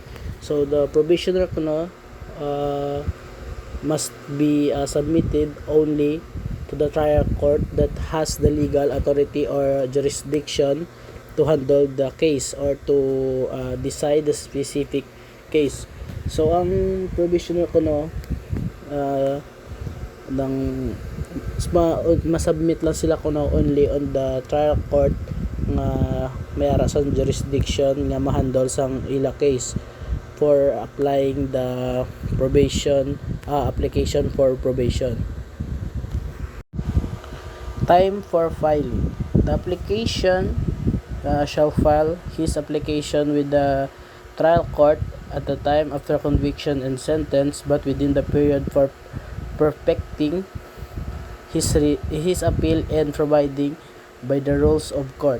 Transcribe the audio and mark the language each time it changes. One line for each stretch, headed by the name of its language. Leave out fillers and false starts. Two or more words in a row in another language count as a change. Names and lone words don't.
English: So the probationer must be submitted only to the trial court that has the legal authority or jurisdiction to handle the case or to decide the specific case. So
Hiligaynon: ang probationer uh, ng masubmit lang sila
English: only on the trial court
Hiligaynon: nga may arasan
English: jurisdiction
Hiligaynon: nga ma-handle sang ila
English: case for applying the probation application for probation. Time for filing. The application shall file his application with the trial court at the time after conviction and sentence, but within the period for perfecting his appeal and providing by the rules of court.